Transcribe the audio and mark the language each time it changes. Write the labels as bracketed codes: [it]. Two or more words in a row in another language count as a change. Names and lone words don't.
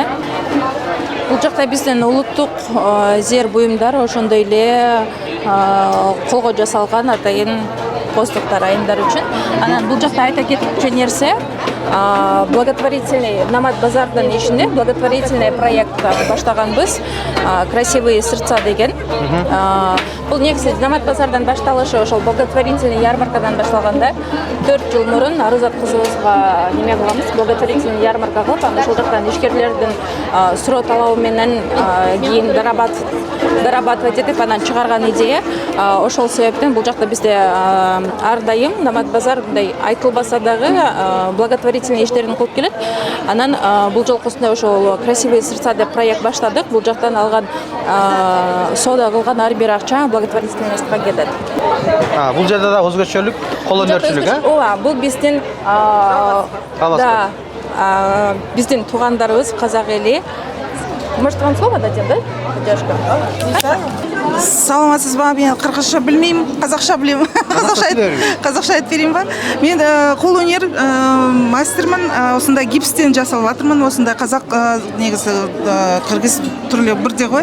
[ky] Бул жакта биздин улуттук зер буюмдар ошондой эле колго жасалган атайын костуктар айымдар үчүн. Анан бул жакта айта кетчү нерсе благотворительный Номад базардын ичинде благотворительный проект баштаганбыз. Красивые сердца деген. Бул негизи Номад базардан башталышы ошол благотворительный ярмаркадан башталганда 4 жыл мурун Арузат кызыбызга неме кыламыз, [ru] благотворительный ярмарка [ky] кылып, анан ошол жактан ишкерлердин суроо талабы менен кийин зарабатывать этип анан чыгарган идея. Ошол себептен бул жакта бизде ар дайым Номад базар мындай айтылбаса дагы благотворительный иштерин кылып келет. Анан бул жолкусунда ошол красивые сердца деп проект баштадык. Бул жактан алган соода кылган ар бир акча благотворительностька кетет. Бул жерде да өзгөчөлүк, кол өнөрчүлүк, Ооба, бул биздин биздин туугандарыбыз казак эли. [ru] Может, вам слово дадим, да? [ky] Саламатсызбы? [kk] Мен кыргызча билмейм, казакча билем. Казакча айтып берейин ба? Мен кол өнөр мастермин. Осундай гипстен жасалып атырмын. Осундай казак негизи кыргыз түрлүү бирдей го.